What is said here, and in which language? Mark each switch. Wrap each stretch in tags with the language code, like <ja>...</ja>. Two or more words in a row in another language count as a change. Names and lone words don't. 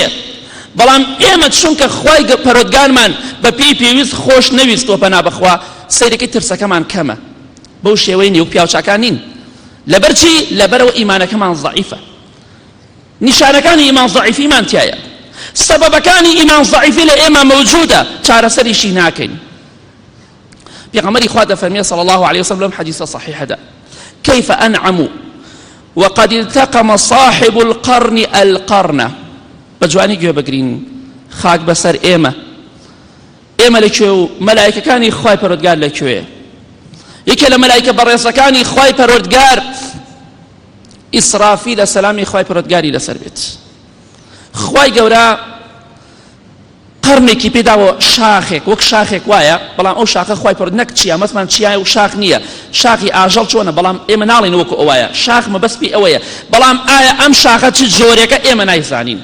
<ckb>بەڵام ئێمە چونکە خوای پەروەردگارمان بە پێی پێویست خۆش نەویستوە پەنا بەخوا سەیرەکەی ترسەکەمان کەمە. بەو شێوەی نێو پیاوچاکان نین. لەبەر چی؟ لەبەرەوە ئیمانەکەمان ضعیفە. نیشانەکانی ئیمان ضعیفیمان تایە. سەبەبەکانی ئیمان ضعیفی لە ئێمە مەوجودە، چارەسەریشی ناکەین. پێغەمبەری خوا دەفەرمێ</ckb> <ar>صلی الله عليه وسلم حديث صحيح هذا كيف أنعم وقد التقم صاحب القرن القرن.</ar> <ckb>بجوانی گوێ بگرین، خاک بەسەر ئێمە لەکوێ و مەلایکەکانی خوای پەروەردگار لەکوێ؟ یەکێ لە مەلایکە بەڕێزەکانی خوای پەروەردگار ئیسرافیل سەلامی خوای پەروەردگاری لەسەر بێت. خوای گەورە قەرنێکی پێداوە، شاخێک وەک شاخێک وایە، بەڵام ئەو شاخە خوای پەروەردگار نەک چیە مەسمان چیایە و شاخ نییە، شاخی ئاژەڵ چۆنە، بەڵام ئێمە ناڵێن وەکو ئەوایە، شاخ مەبەستی ئەوەیە، بەڵام ئایا ئەم شاخە چ جۆرێکە ئێمە نایزانین.</ckb>